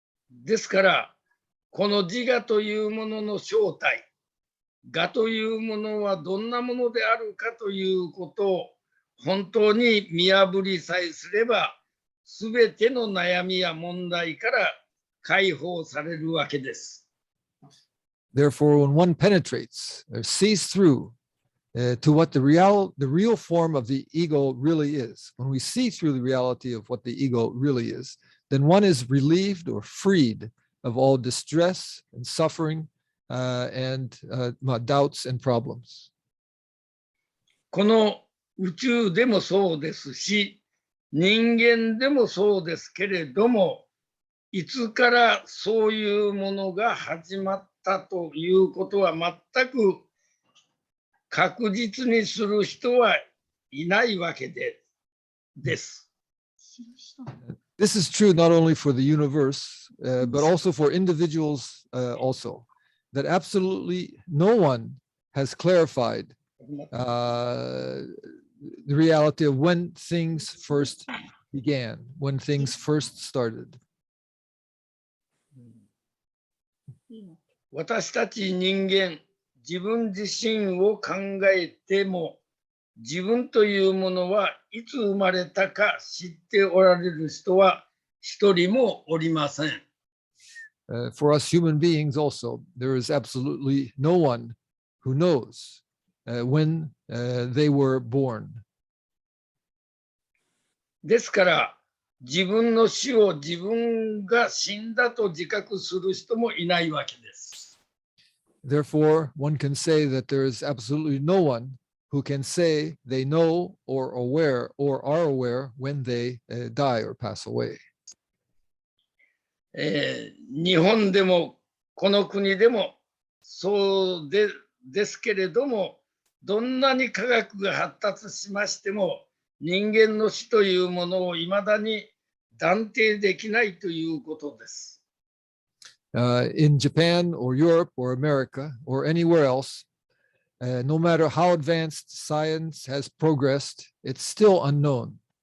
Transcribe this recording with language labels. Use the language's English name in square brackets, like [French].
[Japanese] ですから、この自我というものの正体、我というものはどんなものであるかということを本当に見破りさえすれば、すべての悩みや問題から解放されるわけです。 [English] Therefore, when one penetrates or sees through to what the real form of the ego really is, when we see through the reality of what the ego really is, then one is relieved or freed of all distress and suffering and doubts and problems. [Japanese] この宇宙でもそうですし、人間でもそうですけれども、いつからそういうものが始まったということは全く確実にする人はいないわけです。 [English] This is true not only for the universe, but also for individuals also, that absolutely no one has clarified the reality of when things first began, when things first started. [Japanese] 私たち人間、自分自身を考えても、自分というものはいつ生まれたか知っておられる人は一人もおりません。 [English] For us human beings also, there is absolutely no one who knows when they were born. [Japanese] ですから、自分の死を自分が死んだと自覚する人もいないわけです。 [English] Therefore, one can say that there is absolutely no one who can say they know or aware or are aware when they die or pass away. [Japanese] 日本でもこの国でもそうですけれども、どんなに科学が発達しましても、人間の死というものをいまだに断定できないということです。 [English] In Japan or Europe or America or anywhere else, no matter how advanced science has progressed, it's still unknown.